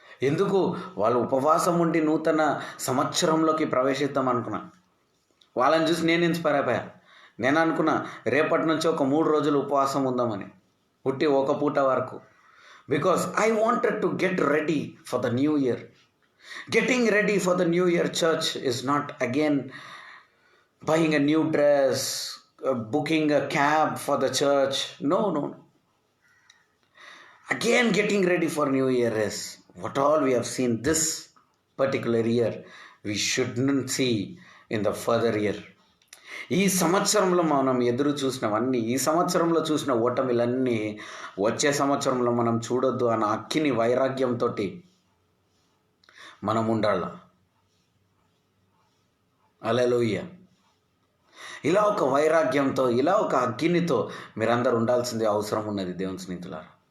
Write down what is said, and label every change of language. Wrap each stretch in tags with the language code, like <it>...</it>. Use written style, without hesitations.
<te>ఎందుకు? వాళ్ళు ఉపవాసం ఉండి నూతన సంవత్సరంలోకి ప్రవేశిద్దాం అనుకున్నా. వాళ్ళని చూసి నేను ఇన్స్పైర్ అయిపోయా. నేను అనుకున్నా రేపటి నుంచి ఒక 3 రోజులు ఉపవాసం ఉందామని, ఒక పూట వరకు.</te> <en>Because I wanted to get ready for the New Year. Getting ready for the New Year church is not again buying a new dress, booking a cab for the church. No, no. Again, getting ready for New Year is what all we have seen this particular year, we shouldn't see in the further year.</en> <te>ఈ సంవత్సరంలో మనం ఎదురు చూసినవన్నీ, ఈ సంవత్సరంలో చూసిన ఓటమిలన్నీ వచ్చే సంవత్సరంలో మనం చూడొద్దు అన్న అక్కిని వైరాగ్యంతో మనం ఉండాల. హల్లెలూయా. ఇలా ఒక వైరాగ్యంతో, ఇలా ఒక అగ్నితో మీరందరూ ఉండాల్సిందే అవసరం ఉన్నది దేవుని స్నేహితులారా.</te>